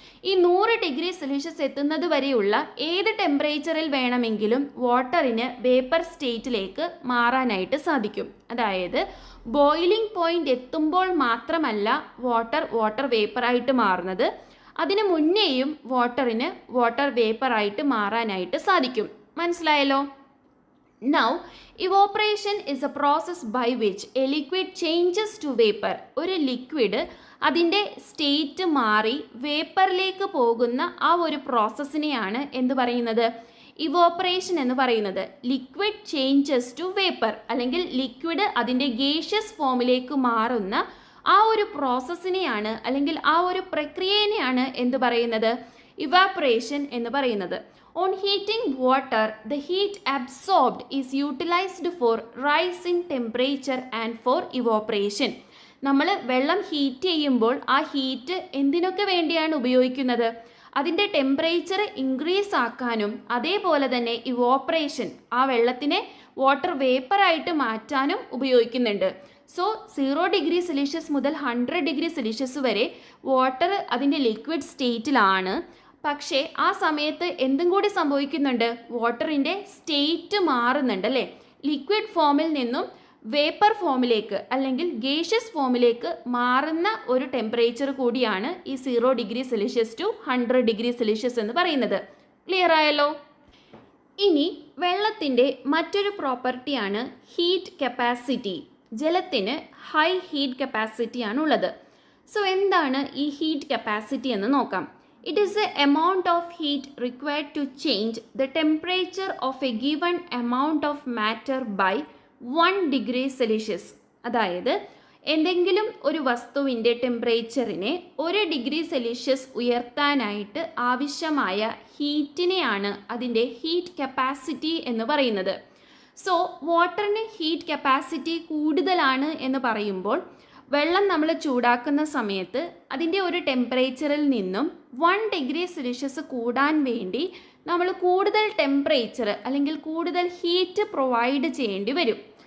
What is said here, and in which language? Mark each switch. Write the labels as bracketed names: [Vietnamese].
[Malayalam] ഈ 100 degree Celsius എത്തുന്നത് വരെയുള്ള ഏത് ടെമ്പറേച്ചറിൽ വേണമെങ്കിലും വാട്ടറിന് വേപ്പർ സ്റ്റേറ്റിലേക്ക് മാറാനായിട്ട് സാധിക്കും. അതായത് ബോയിലിംഗ് പോയിന്റ് എത്തുമ്പോൾ മാത്രമല്ല വാട്ടർ വേപ്പറായിട്ട് മാറുന്നത്, അതിന് മുന്നേയും വാട്ടറിന് വാട്ടർ വേപ്പറായിട്ട് മാറാനായിട്ട് സാധിക്കും. മനസ്സിലായല്ലോ? [English] Now, evaporation is a process by which a liquid changes to vapor. [Malayalam] ഒരു ലിക്വിഡ് അതിൻ്റെ സ്റ്റേറ്റ് മാറി വേപ്പറിലേക്ക് പോകുന്ന ആ ഒരു പ്രോസസ്സിനെയാണ് എന്ത് പറയുന്നത്? ഇവോപ്പറേഷൻ എന്ന് പറയുന്നത്. [English] liquid changes to vapour, [Malayalam] അല്ലെങ്കിൽ ലിക്വിഡ് അതിൻ്റെ ഗേഷ്യസ് ഫോമിലേക്ക് മാറുന്ന ആ ഒരു പ്രോസസ്സിനെയാണ്, അല്ലെങ്കിൽ ആ ഒരു പ്രക്രിയനെയാണ് എന്ത് പറയുന്നത്? ഇവാപ്പറേഷൻ എന്ന് പറയുന്നത്. [English] On heating water, the heat absorbed is utilized for rise in temperature and for evaporation. [Malayalam] നമ്മൾ വെള്ളം ഹീറ്റ് ചെയ്യുമ്പോൾ ആ ഹീറ്റ് എന്തിനൊക്കെ വേണ്ടിയാണ് ഉപയോഗിക്കുന്നത്? അതിൻ്റെ ടെമ്പറേച്ചർ ഇൻക്രീസ് ആക്കാനും അതേപോലെ തന്നെ ഇവോപ്പറേഷൻ, ആ വെള്ളത്തിനെ വാട്ടർ വേപ്പറായിട്ട് മാറ്റാനും ഉപയോഗിക്കുന്നുണ്ട്. സോ 0 ഡിഗ്രി സെൽഷ്യസ് മുതൽ 100 ഡിഗ്രി സെൽഷ്യസ് വരെ വാട്ടർ അതിൻ്റെ ലിക്വിഡ് സ്റ്റേറ്റിലാണ്. പക്ഷേ ആ സമയത്ത് എന്തും കൂടി സംഭവിക്കുന്നുണ്ട്? വാട്ടറിൻ്റെ സ്റ്റേറ്റ് മാറുന്നുണ്ട് അല്ലേ? ലിക്വിഡ് ഫോമിൽ നിന്നും വേപ്പർ ഫോമിലേക്ക് അല്ലെങ്കിൽ ഗേഷ്യസ് ഫോമിലേക്ക് മാറുന്ന ഒരു ടെമ്പറേച്ചർ കൂടിയാണ് ഈ 0 degree Celsius to 100 degree Celsius എന്ന് പറയുന്നത്. ക്ലിയർ ആയല്ലോ? ഇനി വെള്ളത്തിൻ്റെ മറ്റൊരു പ്രോപ്പർട്ടിയാണ് ഹീറ്റ് കപ്പാസിറ്റി. ജലത്തിന് ഹൈ ഹീറ്റ് കപ്പാസിറ്റി ആണ് ഉള്ളത്. സോ എന്താണ് ഈ ഹീറ്റ് കപ്പാസിറ്റി എന്ന് നോക്കാം. [English] It is the amount of heat required to change the temperature of a given amount of matter by 1 degree Celsius. [Malayalam] അതായത് എന്തെങ്കിലും ഒരു വസ്തുവിൻ്റെ ടെമ്പറേച്ചറിനെ 1 ഡിഗ്രി സെൽഷ്യസ് ഉയർത്താനായിട്ട് ആവശ്യമായ ഹീറ്റിനെയാണ് അതിൻ്റെ ഹീറ്റ് കപ്പാസിറ്റി എന്ന് പറയുന്നത്. സോ വാട്ടറിന് ഹീറ്റ് കപ്പാസിറ്റി കൂടുതലാണ് എന്ന് പറയുമ്പോൾ വെള്ളം നമ്മൾ ചൂടാക്കുന്ന സമയത്ത് അതിൻ്റെ ഒരു ടെമ്പറേച്ചറിൽ നിന്നും 1 ഡിഗ്രി സെൽഷ്യസ് കൂടാൻ വേണ്ടി നമ്മൾ കൂടുതൽ ടെമ്പറേച്ചർ അല്ലെങ്കിൽ കൂടുതൽ ഹീറ്റ് പ്രൊവൈഡ് ചെയ്യേണ്ടി വരും.